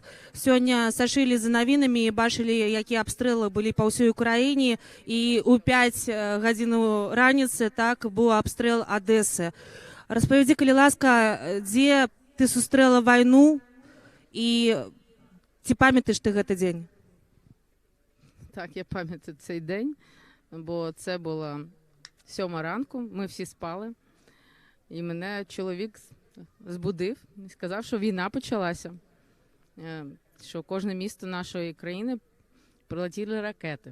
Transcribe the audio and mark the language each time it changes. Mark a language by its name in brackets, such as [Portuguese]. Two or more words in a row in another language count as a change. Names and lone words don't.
[Belarusian] Сёння сачылі за навінамі і бачылі, якія абстрэлы былі па ўсёй Украіне, і ў 5 гадзін раніцы, так, быў абстрэл Адэсы. Распавядзі, калі ласка, дзе ты сустрэла вайну і ці памятаеш ти гэты дзень? [Ukrainian] Так, я пам'ятаю цей день, бо це було 7 ранку, ми всі спали. І мене чоловік збудив і сказав, що війна почалася, що кожне місто нашої країни прилетіли ракети.